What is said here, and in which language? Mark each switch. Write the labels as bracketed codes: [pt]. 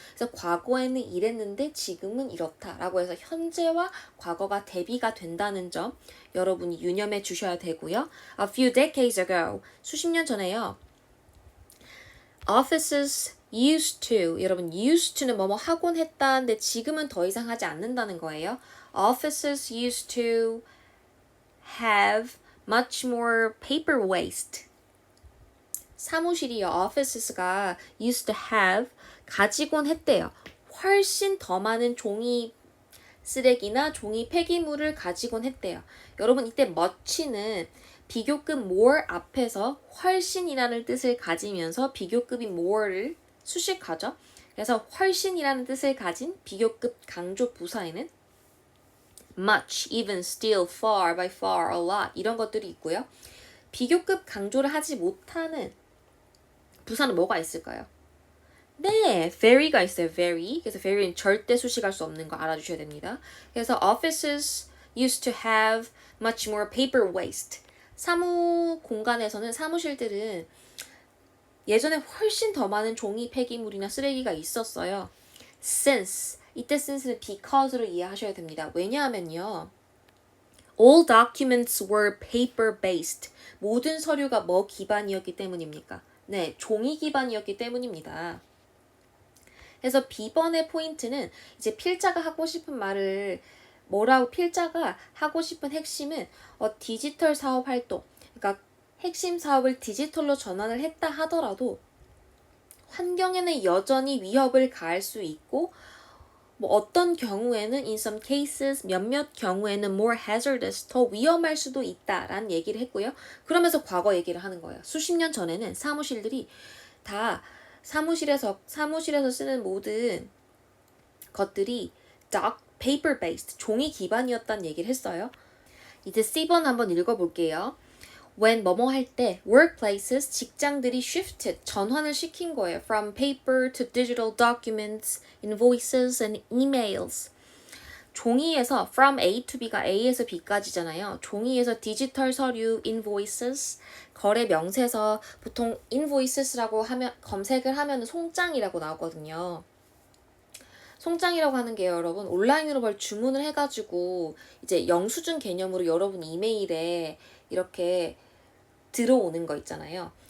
[ko] 그래서 과거에는 이랬는데 지금은 이렇다라고 해서 현재와 과거가 대비가 된다는 점 여러분이 유념해 주셔야 되고요. [en] A few decades ago, [ko] 수십 년 전에요, [en] offices used to, [ko] 여러분 used to는 뭐뭐 하곤 했다는데 지금은 더 이상 하지 않는다는 거예요. [en] Offices used to have much more paper waste. [ko] 사무실이요. offices가 [en] used to have [ko] 가지곤 했대요. 훨씬 더 많은 종이 쓰레기나 종이 폐기물을 가지곤 했대요. 여러분 이때 much는 비교급 more 앞에서 훨씬이라는 뜻을 가지면서 비교급인 more를 수식하죠. 그래서 훨씬이라는 뜻을 가진 비교급 강조 부사에는 much, even, still, far, by far, a lot 이런 것들이 있고요. 비교급 강조를 하지 못하는 부사는 뭐가 있을까요? 네, very가 있어요. very. 그래서 very는 절대 수식할 수 없는 거 알아주셔야 됩니다. [en] 그래서 offices used to have much more paper waste. [ko] 사무 공간에서는 사무실들은 예전에 훨씬 더 많은 종이 폐기물이나 쓰레기가 있었어요. since 이때 since는 because로 이해하셔야 됩니다. 왜냐하면요. [en] All documents were paper-based. [ko] 모든 서류가 뭐 기반이었기 때문입니까? 네, 종이 기반이었기 때문입니다. 그래서 B번의 포인트는 이제 필자가 하고 싶은 말을 필자가 하고 싶은 핵심은 디지털 사업 활동, 그러니까 핵심 사업을 디지털로 전환을 했다 하더라도 환경에는 여전히 위협을 가할 수 있고 어떤 경우에는 [en] in some cases [ko] 몇몇 경우에는 [en] more hazardous [ko] 더 위험할 수도 있다라는 얘기를 했고요. 그러면서 과거 얘기를 하는 거예요. 수십 년 전에는 사무실들이 다 사무실에서 쓰는 모든 것들이 [en] paper based [ko] 종이 기반이었다는 얘기를 했어요. 이제 C번 한번 읽어볼게요. when 뭐뭐 할 때 workplaces 직장들이 shifted 전환을 시킨 거예요. [en] from paper to digital documents, invoices and emails. [ko] 종이에서 from A to B가 A에서 B까지잖아요. 종이에서 디지털 서류, invoices, 거래 명세서 보통 invoices라고 하면 검색을 하면 송장이라고 나오거든요. 송장이라고 하는 게 여러분 온라인으로 뭘 주문을 해가지고 이제 영수증 개념으로 여러분 이메일에 이렇게 들어오는 거 있잖아요.